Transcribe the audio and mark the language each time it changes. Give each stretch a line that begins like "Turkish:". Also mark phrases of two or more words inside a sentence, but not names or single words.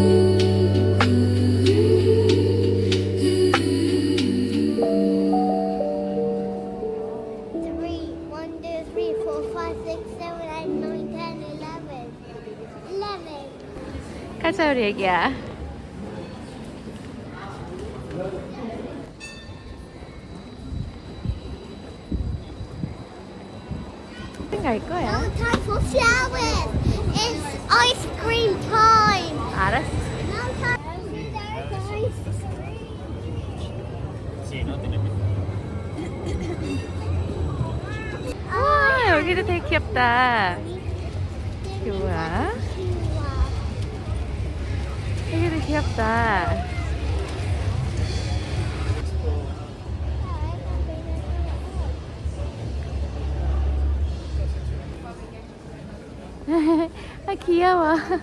Korean: 3, 1, 2, 3, 4, 5, 6, 7, 8, 9, 10, 11. 11. 가자 우리 애기야. 갈 거야.
English: No time for showers. It's ice cream time.
Korean: 알았어.
English: No time. There's ice cream.
Italian: Sì, no, te ne metto.
Korean: 아, 여기도 되게 귀엽다. 이게 뭐야? 여기도 귀엽다. 아, 귀여워.